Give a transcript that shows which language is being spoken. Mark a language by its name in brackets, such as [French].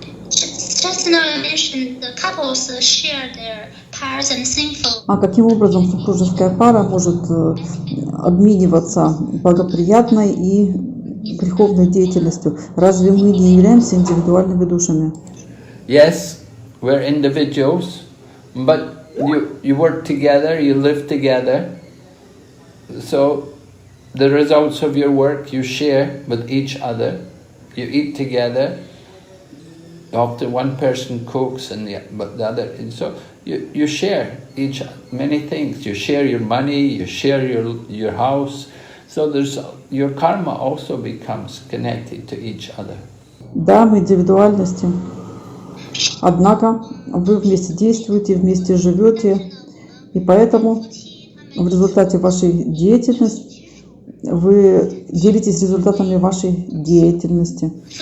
[English] Just now I mentioned the couples share their parts and sinful. [Russian] А каким образом супружеская пара может обмениваться благоприятной и греховной деятельностью? Разве мы не являемся индивидуальными душами? [English] Yes, we're individuals, but you work together, you live together. So the results of your work you share with each other. You eat together. Often one person cooks and the other, and so you share many things. You share your money, you share your house. So your karma also becomes connected to each other. [Russian] Да, мы индивидуальности. Однако вы вместе действуете, вместе живете, и поэтому в результате вашей деятельности вы делитесь результатами вашей деятельности.